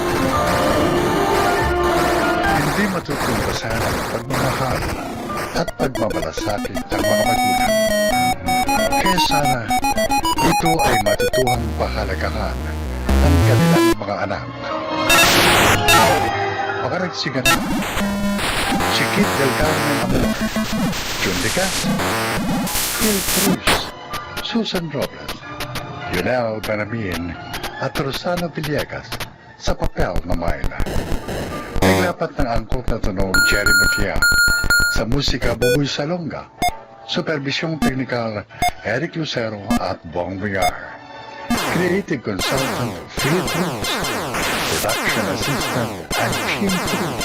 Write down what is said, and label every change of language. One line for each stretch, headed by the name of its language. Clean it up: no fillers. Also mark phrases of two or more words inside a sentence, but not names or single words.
Filipino: Hindi matutumbasan ang pagmamahal at pagmamalasakit ng mga magulang. Kaya sana ito ay matutuhang pahalagahan ng kanilang mga anak. Makaragsigan na si Kit Del Carmen Amor, Jun de Casa, Phil Cruz, Susan Robles, Yunel Banamin at Rosano Villegas sa papel na Myla. Naglapat ng angkot na tunog Jerry Mutia, sa musika Buboy Salonga, supervisyong teknikal Eric Lucero at Bong Villar,
English: creative consultant
Filipino: Phil Cruz,
English: production assistant
Filipino: at Kim Cruz.